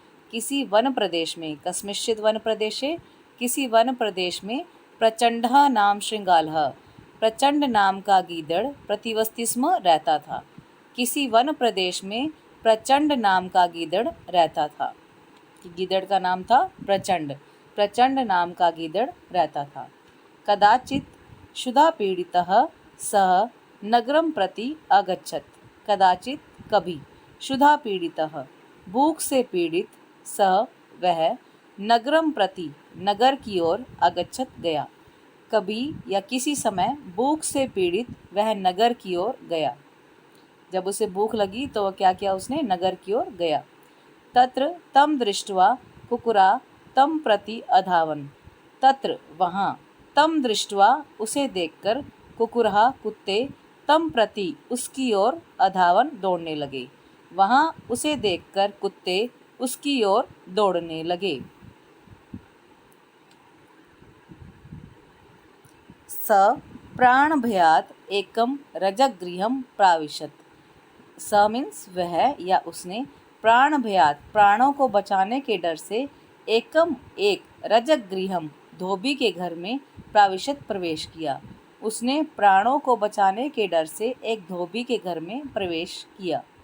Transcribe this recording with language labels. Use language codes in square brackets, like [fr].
[hi] किसी वन प्रदेश में, [sa] कस्मिंश्चित् वन प्रदेशे, [hi] किसी वन प्रदेश में [sa] प्रचंडः नाम श्रृगालः, [hi] प्रचंड नाम का गीदड़ [sa] प्रतिवसति स्म [hi] रहता था। किसी वन प्रदेश में प्रचंड नाम का गीदड़ रहता था। गीदड़ का नाम था प्रचंड, प्रचंड नाम का गीदड़ रहता था। [sa] कदाचित् क्षुधा पीड़ितः सः नगरं प्रति अगच्छत्। कदाचित् [hi] कभी, [sa] क्षुधा पीड़ितः [hi] भूख से पीड़ित, सः वह, [sa] नगरं प्रति [hi] नगर की ओर [sa] अगच्छत् [hi] गया। कभी या किसी समय भूख से पीड़ित वह नगर की ओर गया। जब उसे भूख लगी तो वह क्या किया, उसने नगर की ओर गया। [sa] तत्र तं दृष्ट्वा कुकुरा तं प्रति अधावन्। [hi] तत्र वहाँ, [sa] तं दृष्ट्वा [hi] उसे देखकर, [sa] कुकुरः [hi] कुत्ते, [sa] तं प्रति [hi] उसकी ओर, [sa] अधावन [hi] दौड़ने लगे। वहाँ उसे देखकर कुत्ते उसकी ओर दौड़ने लगे। [sa] स प्राणभयात् एकं रजगृहं प्राविशत्। [hi] स मीन्स वह या उसने, [sa] प्राण भयात [hi] प्राणों को बचाने के डर से, [sa] एकम [hi] एक, [sa] रजगृहम [hi] धोबी के घर में, [sa] प्राविशत [hi] प्रवेश किया। उसने प्राणों को बचाने के डर से एक धोबी के घर में प्रवेश किया।